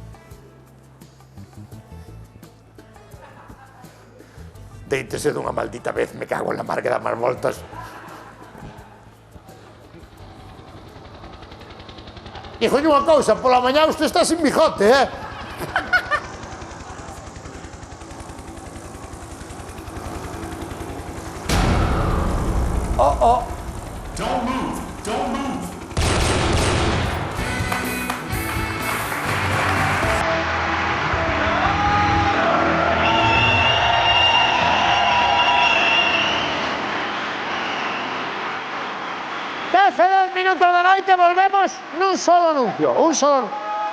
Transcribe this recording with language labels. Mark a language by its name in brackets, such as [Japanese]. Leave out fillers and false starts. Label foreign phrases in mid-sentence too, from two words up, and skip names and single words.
[Galician] Deítese dunha maldita vez, [Spanish] me cago en la mar [Galician] que dá máis voltas. Dixolle unha cousa, pola mañá [Spanish] usted está sin bigote, Oh. [English] Don't move. Don't move. [Spanish] Hace 2 minutos [Galician] da noite volvemos nun solo anuncio, un solo anuncio.